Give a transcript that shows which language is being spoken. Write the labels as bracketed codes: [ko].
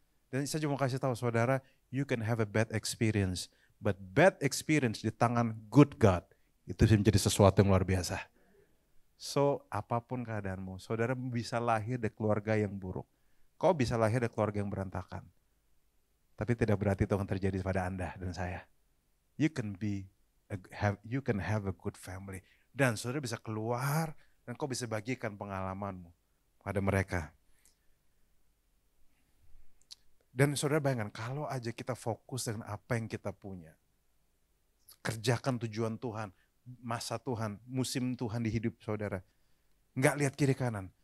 [id] Dan saya cuma kasih tahu saudara, [en] you can have a bad experience, [id] but bad experience di tangan [en] good God, [id] itu bisa menjadi sesuatu yang luar biasa. So, apapun keadaanmu, saudara bisa lahir dari keluarga yang buruk. Kau bisa lahir dari keluarga yang berantakan. Tapi tidak berarti itu akan terjadi pada Anda dan saya. [en] You can have a good family. [id] Dan saudara bisa keluar dan kau bisa bagikan pengalamanmu pada mereka. Dan saudara bayangkan, kalau aja kita fokus dengan apa yang kita punya. Kerjakan tujuan Tuhan, masa Tuhan, musim Tuhan di hidup saudara. Nggak lihat kiri kanan.